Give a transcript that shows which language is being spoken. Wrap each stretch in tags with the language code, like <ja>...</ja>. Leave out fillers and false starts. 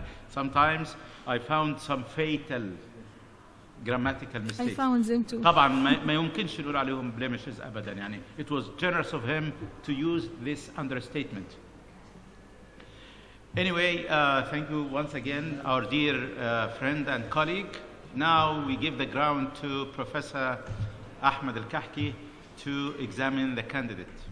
<en>Sometimes I found some fatal grammatical I mistakes. found them too.</en> <ar>طبعا ما يمكنش نقول عليهم blemishes أبدا يعني.</ar> <en>It was generous of him to use this understatement. Anyway, thank you once again, our dear friend and colleague. Now we give the ground to Professor Ahmad Al-Kahky to examine the candidate.</en>